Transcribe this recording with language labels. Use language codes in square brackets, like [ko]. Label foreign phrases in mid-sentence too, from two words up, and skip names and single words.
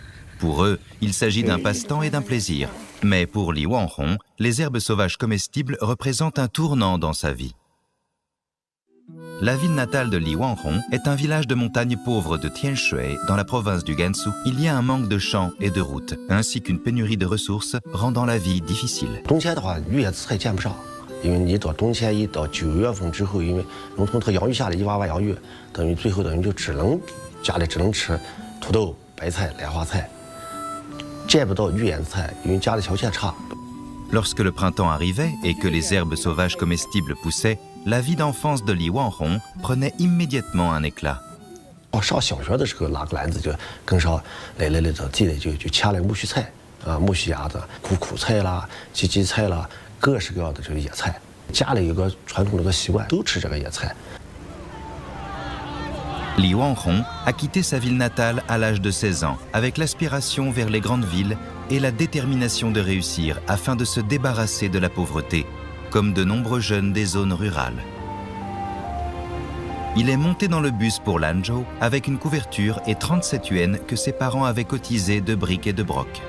[fr] Pour eux, il s'agit d'un passe-temps et d'un plaisir. Mais pour Li Wanhong, les herbes sauvages comestibles représentent un tournant dans sa vie. La ville natale de Li Wanhong est un village de montagne pauvre de Tianshui, dans la province du Gansu. Il y a un manque de champs et de routes, ainsi qu'une pénurie de ressources, rendant la vie difficile. [zh] 冬天的话，绿叶子菜见不上，因为你到冬天一到9月份之后，因为农村它洋芋下来一娃娃洋芋，等于最后等于就家里只能吃土豆、白菜、莲花菜，见不到绿叶子菜，因为家里条件差。 [fr] Lorsque le printemps arrivait et que les herbes sauvages comestibles poussaient, la vie d'enfance de Li Wanhong prenait immédiatement un éclat. [zh] 上小学的时候，拿个篮子就跟上来到地里就掐来苜蓿菜啊，苜蓿芽子、苦菜啦、荠菜啦，各式各样的这个野菜。家里有个传统的个习惯，都吃这个野菜。 [fr] Li Wanhong a quitté sa ville natale à l'âge de 16 ans, avec l'aspiration vers les grandes villes et la détermination de réussir afin de se débarrasser de la pauvreté, comme de nombreux jeunes des zones rurales. Il est monté dans le bus pour Lanzhou avec une couverture et 37 yuans que ses parents avaient cotisés de briques et de broc.